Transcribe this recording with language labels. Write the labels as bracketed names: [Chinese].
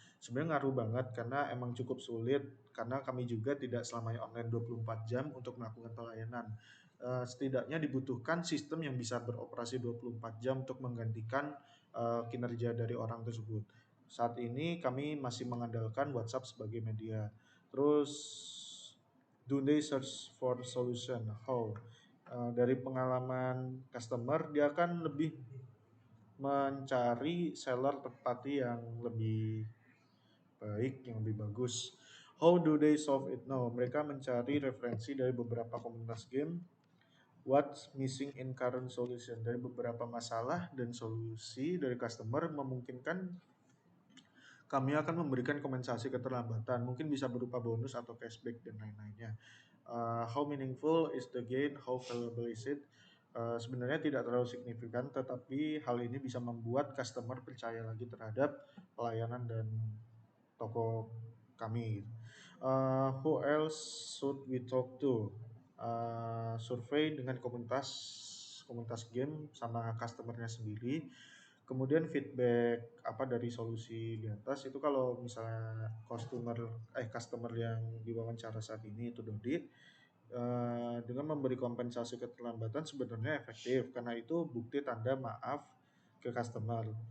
[Indonesian] Sebenarnya ngaruh banget karena emang cukup sulit karena kami juga tidak selamanya online 24 jam untuk melakukan pelayanan. Setidaknya dibutuhkan sistem yang bisa beroperasi 24 jam untuk menggantikan kinerja dari orang tersebut. Saat ini kami masih mengandalkan WhatsApp sebagai media. Terus [English] do they search for solution? How? [Indonesian] Dari pengalaman customer dia akan lebih mencari seller terpati yang lebih baik, yang lebih bagus. [English] How do they solve it now? [Indonesian] Mereka mencari referensi dari beberapa komunitas game. [English] What's missing in current solution? [Indonesian] Dari beberapa masalah dan solusi dari customer memungkinkan kami akan memberikan kompensasi keterlambatan. Mungkin bisa berupa bonus atau cashback dan lain-lainnya. [English] How meaningful is the gain? How valuable is it? [Indonesian] Sebenarnya tidak terlalu signifikan, tetapi hal ini bisa membuat customer percaya lagi terhadap pelayanan dan toko kami. [English] Who else should we talk to? [Indonesian] Survei dengan komunitas game sama customernya sendiri. Kemudian feedback apa dari solusi di atas itu kalau misalnya customer yang diwawancara saat ini itu Dodi Dengan memberi kompensasi keterlambatan sebenarnya efektif karena itu bukti tanda maaf ke customer.